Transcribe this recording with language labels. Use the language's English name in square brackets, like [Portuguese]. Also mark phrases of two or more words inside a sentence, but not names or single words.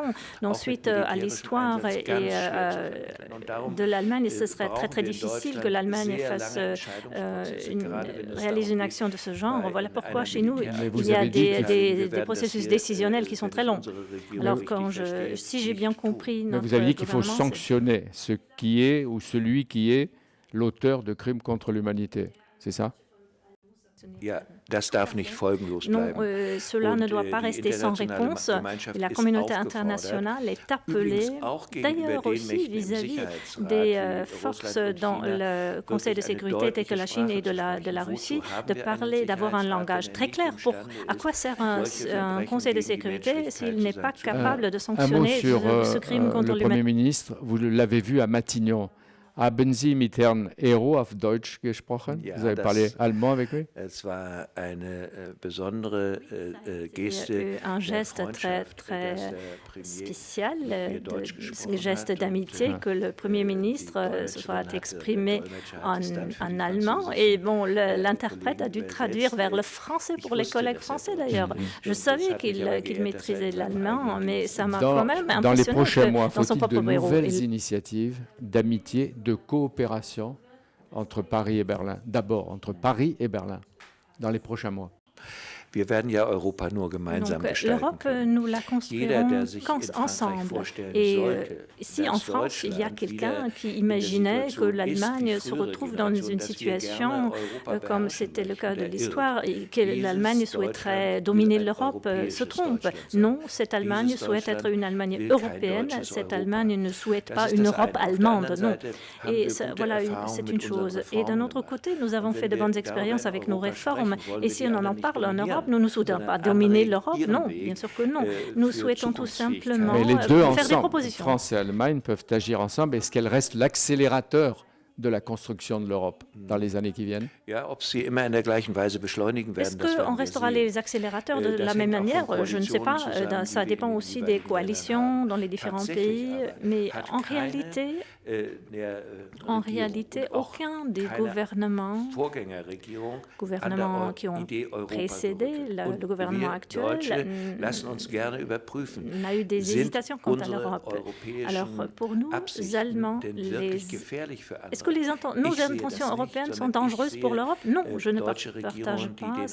[French] Ensuite, à l'histoire et de l'Allemagne, ce serait très très difficile que l'Allemagne réalise une action de ce genre. Voilà pourquoi chez nous, il y a des processus décisionnels qui sont très longs. Alors, si j'ai bien compris... Mais vous avez dit qu'il faut sanctionner ce qui est ou celui qui est l'auteur de crimes contre l'humanité. C'est ça? [German] Ja, das darf nicht folgenlos [French] Non, [German] bleiben. [French] cela ne doit pas [German] Die [French] rester sans [German] internationale [French] réponse. [German] Gemeinschaft [French] Et la [German] ist [French] communauté [German] aufgefordert, [French] internationale est appelée, [German] übrigens auch gegenüber [French] d'ailleurs [German] den [French] aussi [German] Mächten im [French] vis-à-vis [German] Sicherheitsrat [French] des [German] wie [French] forces [German] Russland und [French] dans [German] China, [French] le Conseil de [German] wirklich eine [French] sécurité telles que la [German] deutliche [French] Chine et [German] Sprache zu [French] de la [German] sprechen. [French] Russie, [German] Wozu haben [French] de [German] wir einen [French] parler, d'avoir un [German] Sicherheitsrat, [French] langage [German] wenn er [French] très [German] nicht [French] clair pour [German] imstande [French] à [German] ist, [French] quoi sert [German] solche [French] un [German] Verbrechen [French] Conseil de [German] gegen die [French] sécurité [German] Menschlichkeit [French] s'il n'est pas [German] zusammenzuführen? [French] capable de Un mot sanctionner sur ce crime contre le Premier l'humanité. ministre. Vous l'avez vu à Matignon. [German] Haben Sie mit Herrn Hérault auf Deutsch gesprochen? Ja, [French] Vous avez parlé allemand avec lui? [German] Es war eine besondere Geste [French] Un [German] der [French] geste très, [German] Freundschaft, [French] très [German] dass der Premier [French] spécial, [German] mit mir Deutsch gesprochen [French] geste [German] hat [French] d'amitié [German] und, [French] que le Premier ministre [German] die [French] se soit [German] Dolmetscherin [French] exprimé [German] hatte, der Dolmetscher hat es dann für [French] en [German] die [French] allemand. [German] französischen, [French] Et bon, l'interprète a dû [German] Kollegen [French] traduire vers le [German] übersetzt. [French] français [German] Ich [French] pour les [German] wusste, [French] collègues [German] dass er [French] français [German] Deutsch [French] d'ailleurs. [German] spricht [French] Je [German] und [French] savais [German] das hat mich aber [French] qu'il [German] geehrt, dass er [French] maîtrisait [German] in seinem [French] l'allemand, [German] eigenen [French] mais [German] Dienst [French] ça m'a Dans, quand même dans les impressionné prochains mois, dans son faut-il de propre bureau. nouvelles initiatives d'amitié, de coopération entre Paris et Berlin? D'abord, entre Paris et Berlin, dans les prochains mois. [German] Wir werden ja Europa nur gemeinsam [French] Donc [German] gestalten [French] l'Europe, [German] können. [French] nous la [German] Jeder, der [French] construirons [German] sich in Frankreich [French] ensemble. [German] vorstellen [French] Et [German] sollte, [French] si en [German] dass [French] France, il y a [German] Deutschland [French] quelqu'un [German] wieder [French] qui [German] in der [French] imaginait que [German] Situation ist, [French] l'Allemagne [German] die [French] se [German] frühere [French] retrouve dans [German] Generation, [French] une [German] dass wir [French] situation [German] gerne Europa [French] comme [German] beherrschen [French] c'était le cas de [German] möchten, der [French] l'histoire, [German] irrt. [French] et que l'Allemagne [German] Dieses [French] souhaiterait [German] Deutschland [French] dominer [German] will ein [French] l'Europe, se [German] europäisches [French] trompe. [German] Deutschland sein. [French] Non, cette Allemagne [German] Dieses [French] souhaite être [German] Deutschland [French] une Allemagne [German] will kein [French] européenne, [German] deutsches [French] cette [German] Europa. [French] Allemagne ne souhaite [German] Das [French] pas [German] ist [French] une [German] das [French] Europe [German] eine. Auf der [French] allemande, [German] anderen [French] non. [German] Seite haben [French] Et [German] wir [French] ça, [German] gute [French] voilà, [German] Erfahrungen [French] c'est [German] mit [French] une [German] unseren [French] chose. Et d'un [German] Reformen [French] autre [German] gemacht. [French] côté, nous avons [German] Und [French] fait [German] wenn [French] de [German] wir [French] bonnes expériences [German] darüber in [French] avec nos [German] Europa [French] réformes. [German] sprechen, wollen [French] Et [German] wir [French] si [German] die [French] on en [German] anderen nicht [French] parle en [German] dominieren, [French] Europe, nous ne souhaitons pas [German] sondern [French] dominer [German] anregen, [French] l'Europe, [German] ihren [French] non, [German] Weg, [French] bien sûr que non. Nous [German] für [French] souhaitons tout [German] Zukunftsfähigkeit. [French] simplement Mais les deux faire des ensemble, propositions. France et Allemagne, peuvent agir ensemble. Est-ce qu'elles restent l'accélérateur de la construction de l'Europe dans les années qui viennent? [German] Ja, ob sie immer in der gleichen Weise beschleunigen [French] Est-ce [German] werden, das [French] qu'on [German] werden wir [French] restera [German] sehen. [French] les accélérateurs de [German] Das [French] la [German] hängt [French] même [German] auch von [French] manière? Je ne sais pas. [German] Koalitionen zusammen, [French] Ça [German] die wir [French] dépend [German] in [French] aussi [German] den [French] des [German] jeweiligen Ländern [French] coalitions [German] haben. [French] dans les différents [German] Tatsächlich [French] pays. [German] aber [French] Mais [German] hat [French] en [German] keine, [French] réalité, [German] der [French] en [German] Regierung [French] réalité, [German] und auch [French] aucun des [German] keine [French] gouvernements [German] Vorgängerregierung [French] gouvernements [German] an [French] qui [German] der [French] ont [German] Idee Europa [French] précédé [German] gerüttelt. [French] le [German] Und [French] gouvernement [German] wir [French] actuel [German] Deutsche lassen uns gerne überprüfen. [French] n'a eu des [German] Sind [French] hésitations quant à [German] unsere [French] l'Europe. [German] europäischen [French] Alors pour nous, [German] Absichten [French] Allemands, [German] denn wirklich gefährlich für andere? [French] est-ce que nos [German] Ich sehe [French] intentions [German] das [French] européennes [German] nicht, [French] sont [German] sondern ich [French] dangereuses [German] sehe, [French] pour l'Europe? Non, je ne [German] deutsche [French] partage [German] Regierungen, die [French] pas [German] den